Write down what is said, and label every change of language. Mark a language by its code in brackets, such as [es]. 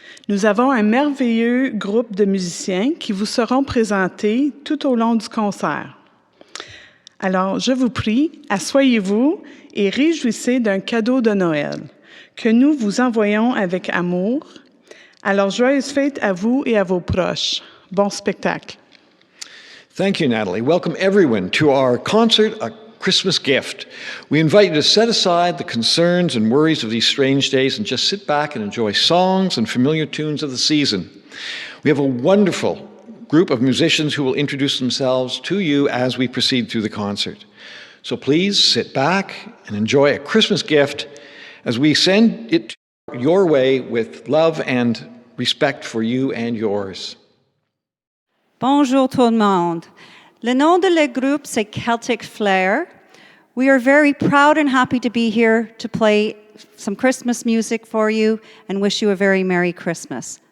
[fr] Nous avons un merveilleux groupe de musiciens qui vous seront présentés tout au long du concert. Alors, je vous prie, asseyez-vous et réjouissez d'un cadeau de Noël que nous vous envoyons avec amour. Alors, joyeuses fêtes à vous et à vos proches. Bon spectacle. [en] Thank you, Natalie. Welcome everyone to our concert, A Christmas Gift. We invite you to set aside the concerns and worries of these strange days and just sit back and enjoy songs and familiar tunes of the season. We have a wonderful group of musicians who will introduce themselves to you as we proceed through the concert. So please sit back and enjoy A Christmas Gift as we send it your way with love and respect for you and yours. [fr] Bonjour tout le monde. Le nom de le groupe, c'est Celtic Flare. [en] We are very proud and happy to be here to play some Christmas music for you and wish you a very Merry Christmas.